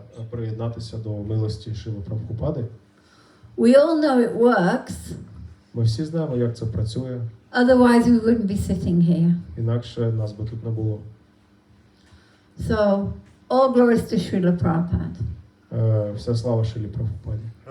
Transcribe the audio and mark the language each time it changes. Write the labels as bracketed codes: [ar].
[uk] Приєднатися до милості Шрили Прабгупади. [en] We all know it works. [uk] Ми всі знаємо, як це працює. [en] Otherwise we wouldn't be sitting here. [uk] Інакше нас би тут не було. [en] So, all glories to Srila Prabhupada. [uk] Вся слава Шрилі Прабгупаді.